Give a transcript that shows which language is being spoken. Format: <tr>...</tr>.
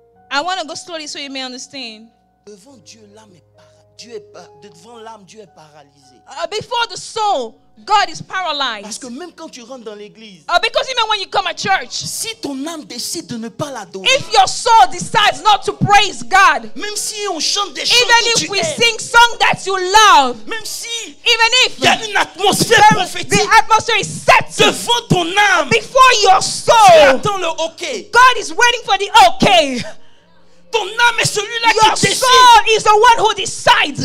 <en>I want to go slowly so you may understand.</en> <fr>Devant Dieu, l'âme est devant l'âme, Dieu est paralysé.</fr> <en>Before the soul, God is</en> <fr>Parce</fr> <en>paralyzed.</en> <fr>que même quand tu rentres dans l'église,</fr> <en>Because even when you come at church,</en> <fr>si ton âme décide de ne pas l'adorer,</fr> <en>if your soul decides not to praise God,</en> <fr>même si on chante des chants</fr> <en>even</en> <fr>que</fr> <en>if</en> <fr>tu</fr> <en>we</en> <fr>aimes,</fr> <en>sing songs that you love,</en> <fr>même si</fr> <en>even if</en> <fr>il y a une atmosphère</fr> <en>the</en> <fr>prophétique</fr> <en>atmosphere is set</en> <fr>devant ton âme,</fr> <en>before your</en> <fr>tu</fr> <en>soul,</en> <fr>attends le OK.</fr> <en>God is waiting for the okay.</en> <fr>Ton âme est celui-là</fr> <en>Your</en> <fr>qui décide</fr> <en>soul is the one who decides</en>